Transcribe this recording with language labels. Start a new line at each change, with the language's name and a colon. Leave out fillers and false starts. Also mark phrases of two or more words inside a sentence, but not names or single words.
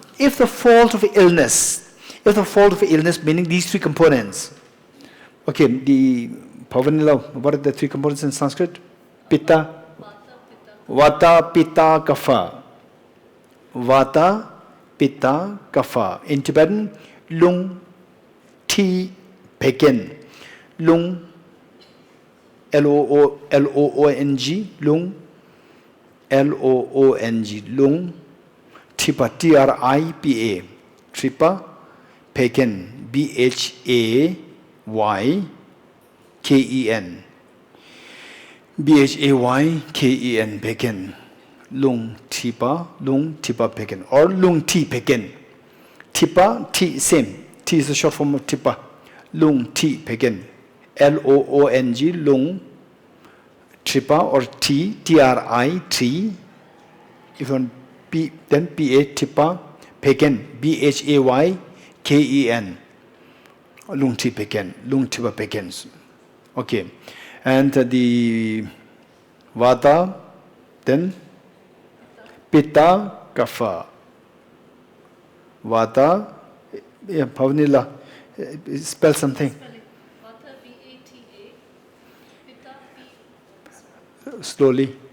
English: If the fault of illness, meaning these three components. Okay, the Pavanila, what are the three components in Sanskrit? Pitta, Vata, Pitta, Kapha. Vata, Pitta, Kapha. In Tibetan, Lung, Ti, Pekin. Lung, L-O-O-N-G, Lung, L-O-O-N-G, Lung, Tripa, T-R-I-P-A, Tripa, Pekin, B-H-A-Y-K-E-N, B-H-A-Y-K-E-N, Pekin, Lung, Tripa, Pekin, or Lung, Ti, Pekin. Tripa, T, same, T is the short form of Tripa, Lung, Ti, Pekin. L-O-O-N-G, Lung, Tripa, or T, T-R-I, T. If you want P, then P-A, Tripa, Pekin, B-H-A-Y-K-E-N. Lung, Ti, Pekin, Lung, Tripa, Pekin. Okay. And the Vata, then Pitta, Kapha. Vata, yeah, Pavanila, spell something. Slowly.